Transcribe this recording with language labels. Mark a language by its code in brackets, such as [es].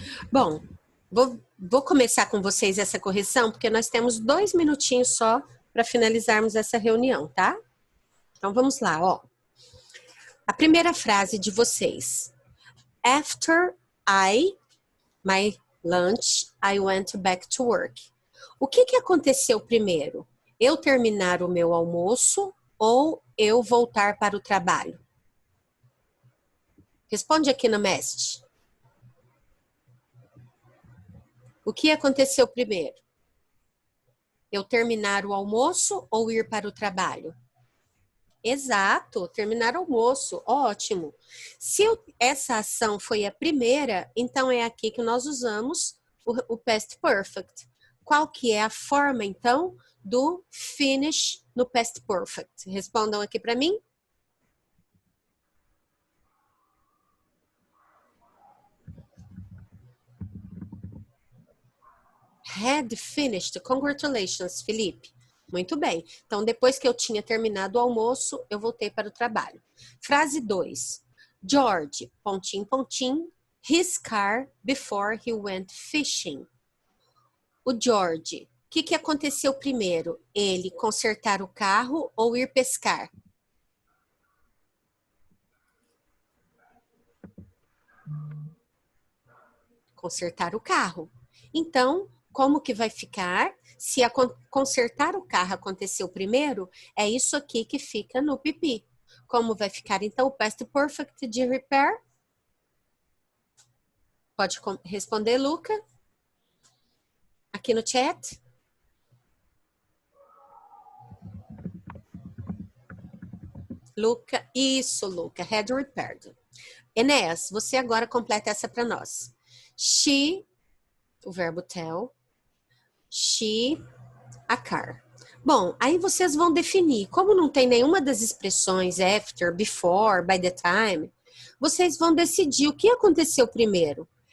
[pt] Bom, vou começar com vocês essa correção, porque nós temos 2 minutinhos só para finalizarmos essa reunião, tá? Então, vamos lá, ó. A primeira frase de vocês. [en] After my lunch, I went back to work. [pt] O que aconteceu primeiro? Eu terminar o meu almoço ou eu voltar para o trabalho? Responde aqui no Mestre. O que aconteceu primeiro? Eu terminar o almoço ou ir para o trabalho? Exato, terminar o almoço, ótimo. Se essa ação foi a primeira, então é aqui que nós usamos o past perfect. Qual que é a forma, então, do finish no past perfect? Respondam aqui para mim. [en] Had finished. Congratulations, Felipe. [pt] Muito bem. Então, depois que eu tinha terminado o almoço, eu voltei para o trabalho. Frase 2. [en] George, [pt] pontinho, pontinho, [en] his car before he went fishing. [pt] O George, o que aconteceu primeiro? Ele consertar o carro ou ir pescar? Consertar o carro. Então, como que vai ficar? Se consertar o carro aconteceu primeiro, é isso aqui que fica no pipi. Como vai ficar, então, o past perfect de repair? Pode responder, Luca? Aqui no chat. [en] Luca, [pt] isso, [en] Luca, had repaired. [pt] Enéas, você agora completa essa para nós. [en] She, [pt] o verbo tell, [en] she, a car. [pt] Bom, aí vocês vão definir. Como não tem nenhuma das expressões after, before, by the time, vocês vão decidir o que aconteceu primeiro.